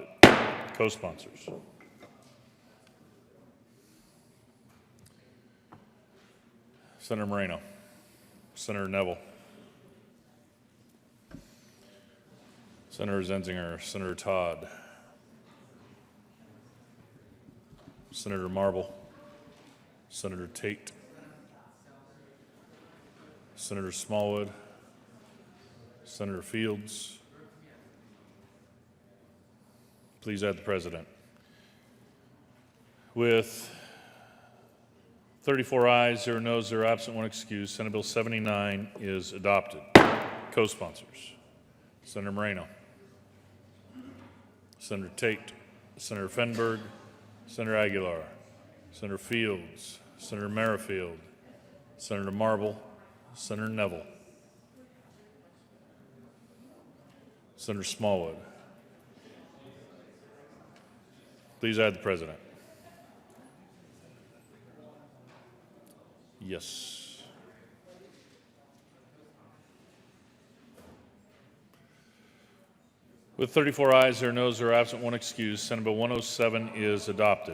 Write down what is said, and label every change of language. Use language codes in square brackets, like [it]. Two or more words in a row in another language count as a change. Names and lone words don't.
[en] Co-sponsors. Senator Moreno. Senator Neville. Senator Zenzinger. Senator Todd. Senator Marble. Senator Tate. Senator Smallwood. Senator Fields. Please add the president. With 34 ayes, 0 noes, 0 absent, 1 excused, Senate Bill 79 is adopted. Co-sponsors. Senator Moreno. Senator Tate, Senator Fenberg, Senator Aguilar, Senator Fields, Senator Merrifield, Senator Marble, Senator Neville, Senator Smallwood. Please add the president. Yes. With 34 ayes, 0 noes, 0 absent, 1 excused, Senate Bill 107 is adopted.